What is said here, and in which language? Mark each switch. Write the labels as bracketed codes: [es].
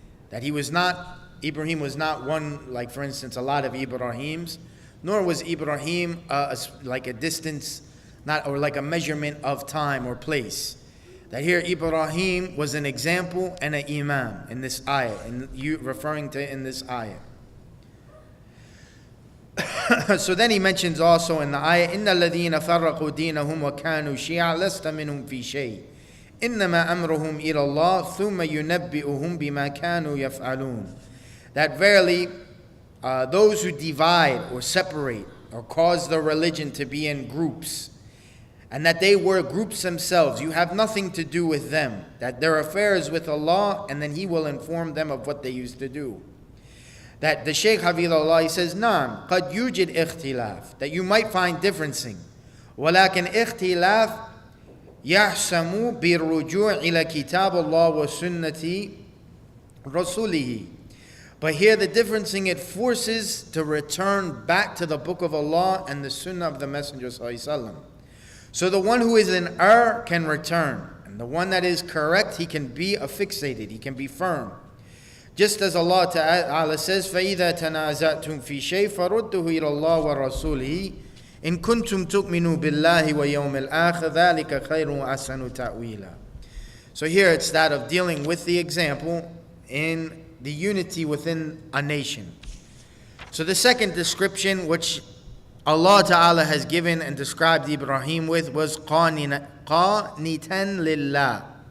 [en] That Ibrahim was not one, like for instance, a lot of Ibrahims, nor was Ibrahim like a distance, or like a measurement of time or place. That here Ibrahim was an example and an imam in this ayat, and you referring to in this ayat. So then he mentions also in the ayah, [ar] إِنَّ الَّذِينَ فَرَّقُوا دِينَهُمْ وَكَانُوا شِيَعًا لَسْتَ مِنْهُمْ فِي شَيْءٍ إِنَّمَا أَمْرُهُمْ إِلَى اللَّهِ ثُمَّ يُنَبِّئُهُمْ بِمَا كَانُوا يَفْعَلُونَ. [en] That verily those who divide or separate or cause their religion to be in groups, and that they were groups themselves, you have nothing to do with them, that their affair is with Allah, and then He will inform them of what they used to do. That the Shaykh Hafidhullah, he says, Naam, [ar] قد يوجد اختلاف, [en] that you might find differencing. [ar] ولكن اختلاف يحسم بالرجوع إلى كتاب الله وسنة رسوله. [en] But here the difference in it forces to return back to the book of Allah and the sunnah of the Messenger ﷺ. So the one who is in error can return, and the one that is correct, he can be fixated, he can be firm. Just as Allah Ta'ala says, [ar] فَإِذَا تَنَازَعْتُمْ فِي شَيْءٍ فَرُدُّهُ إِلَى اللَّهِ وَرَسُولِهِ إِن كُنتُمْ تُؤْمِنُوا بِاللَّهِ وَيَوْمِ الْآخِرِ ذَلِكَ خَيْرٌ وَأَحْسَنُ تَأْوِيلًا. [en] So here it's that of dealing with the example in the unity within a nation. So the second description which Allah Ta'ala has given and described Ibrahim with was [ar] قَانِتًا لِلَّهِ.